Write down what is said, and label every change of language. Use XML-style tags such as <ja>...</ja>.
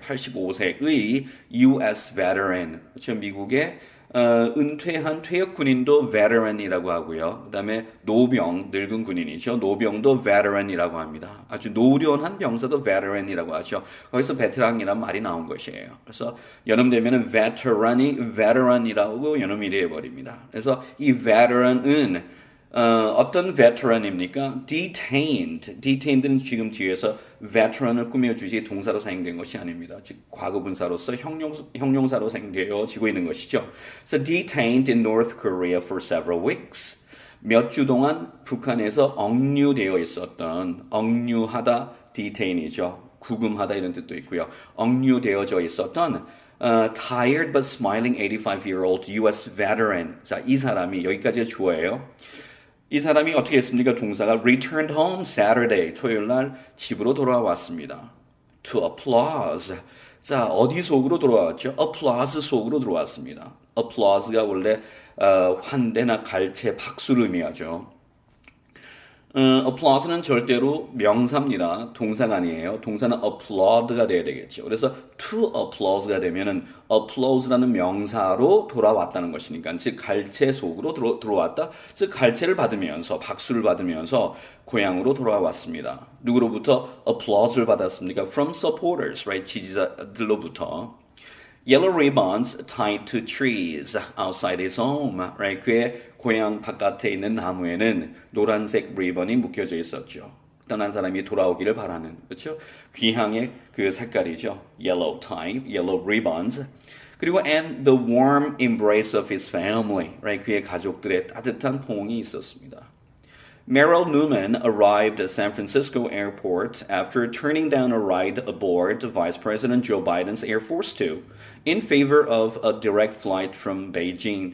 <ko>85세의</ko> <en>US veteran,</en> <ko>그렇죠? 미국의 은퇴한 퇴역 군인도 veteran이라고 하고요. 그다음에 노병, 늙은 군인이죠. 노병도 veteran이라고 합니다. 아주 노련한 병사도 veteran이라고 하죠. 거기서 베테랑이란 말이 나온 것이에요. 그래서 연음되면은 veteran이라고 연음이 되어 버립니다. 그래서 이 veteran은 어떤 veteran입니까? detained는 지금 뒤에서 veteran을 꾸며주지 동사로 사용된 것이 아닙니다. 즉 과거분사로서 형용사로 사용되어지고 있는 것이죠.</ko> <en>So detained in North Korea for several weeks.</en> <ko>몇 주 동안 북한에서 억류되어 있었던 억류하다 detain이죠. 구금하다 이런 뜻도 있고요. 억류되어져 있었던</ko> <en>tired but smiling 85-year-old US veteran.</en> <ko>자, 이 사람이 여기까지가 주어예요. 이 사람이 어떻게 했습니까? 동사가</ko> <en>returned home Saturday,</en> <ko>토요일 날 집으로 돌아왔습니다.</ko> <en>To applause.</en> <ko>자, 어디 속으로 돌아왔죠? applause 속으로 들어왔습니다. applause가 원래 환대나 갈채, 박수를 의미하죠. applause는 절대로 명사입니다. 동사가 아니에요. 동사는 applaud가 돼야 되겠죠. 그래서 to applause가 되면은 applause라는 명사로 돌아왔다는 것이니까, 즉 갈채 속으로 들어왔다. 즉 갈채를 받으면서 박수를 받으면서 고향으로 돌아왔습니다. 누구로부터 applause를 받았습니까?</ko> <en>From supporters, right?</en> <ko>지지자들로부터.</ko> <en>Yellow ribbons tied to trees outside his home, right?</en> <ko>그의 고향 바깥에 있는 나무에는 노란색 리본이 묶여져 있었죠. 떠난 사람이 돌아오기를 바라는, 그렇죠? 귀향의 그 색깔이죠.</ko> <en>Yellow tie, yellow ribbons.</en> <ko>그리고</ko> <en>and the warm embrace of his family, right?</en> <ko>그의 가족들의 따뜻한 포옹이 있었습니다.</ko> <en>Merrill Newman arrived at San Francisco airport after turning down a ride aboard Vice President Joe Biden's Air Force Two in favor of a direct flight from Beijing.</en>